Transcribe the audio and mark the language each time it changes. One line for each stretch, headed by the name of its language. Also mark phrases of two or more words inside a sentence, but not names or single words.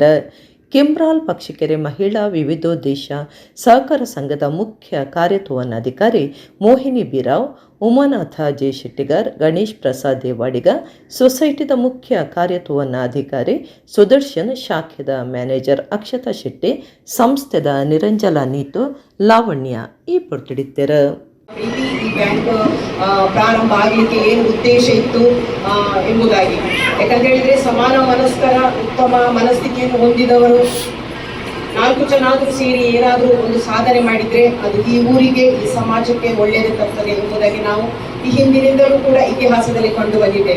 Tulu: ಕೆಂಬ್ರಾಲ್ ಪಕ್ಷಿಕೆರೆ ಮಹಿಳಾ ವಿವಿಧೋದ್ದೇಶ ಸಹಕಾರ ಸಂಘದ ಮುಖ್ಯ ಕಾರ್ಯತೋವನಾಧಿಕಾರಿ ಮೋಹಿನಿ ಬಿರಾವ್, ಉಮಾನಾಥ ಜೆ ಶೆಟ್ಟಿಗರ್, ಗಣೇಶ್ ಪ್ರಸಾದ್ ದೇವಾಡಿಗ, ಸೊಸೈಟಿದ ಮುಖ್ಯ ಕಾರ್ಯತೋವನಾಧಿಕಾರಿ ಸುದರ್ಶನ್, ಶಾಖೆದ ಮ್ಯಾನೇಜರ್ ಅಕ್ಷತಾ ಶೆಟ್ಟಿ, ಸಂಸ್ಥೆದ ನಿರಂಜಲ ನೀತು, ಲಾವಣ್ಯ ಈ ಪೊರ್ತಿಡಿತ್ತೆರು.
Kannada: ಈ ಬ್ಯಾಂಕ್ ಪ್ರಾರಂಭ ಆಗಲಿಕ್ಕೆ ಏನು ಉದ್ದೇಶ ಇತ್ತು ಎಂಬುದಾಗಿ, ಯಾಕಂತ ಹೇಳಿದ್ರೆ ಸಮಾನ ಮನಸ್ಕರ ಉತ್ತಮ ಮನಸ್ಥಿತಿಯನ್ನು ಹೊಂದಿದವರು 4 ಜನ ಸೇರಿ ಏನಾದರೂ ಒಂದು ಸಾಧನೆ ಮಾಡಿದ್ರೆ ಅದು ಈ ಊರಿಗೆ ಈ ಸಮಾಜಕ್ಕೆ ಒಳ್ಳೆಯದು ತರ್ತದೆ ಎಂಬುದಾಗಿ ನಾವು ಈ ಹಿಂದಿನಿಂದಲೂ ಕೂಡ ಇತಿಹಾಸದಲ್ಲಿ ಕಂಡು ಬಂದಿದ್ದೇವೆ.